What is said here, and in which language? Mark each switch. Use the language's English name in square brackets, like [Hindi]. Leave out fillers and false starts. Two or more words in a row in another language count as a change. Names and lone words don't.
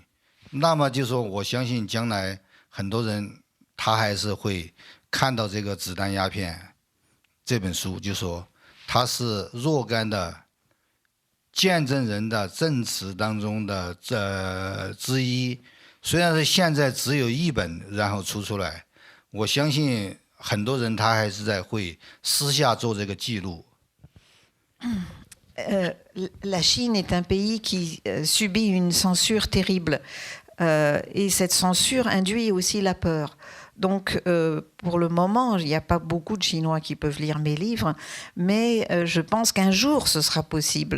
[Chinese] 那么就说，我相信将来很多人他还是会看到这个《子弹鸦片》这本书，就说它是若干的见证人的证词当中的之一。虽然是现在只有1本，然后出来，我相信很多人他还是在会私下做这个记录。 [French] La Chine est un pays qui subit une censure terrible et cette censure induit aussi la peur. Donc, pour le moment, il n'y a pas beaucoup de Chinois qui peuvent lire mes livres, mais je pense qu'un jour, ce sera possible.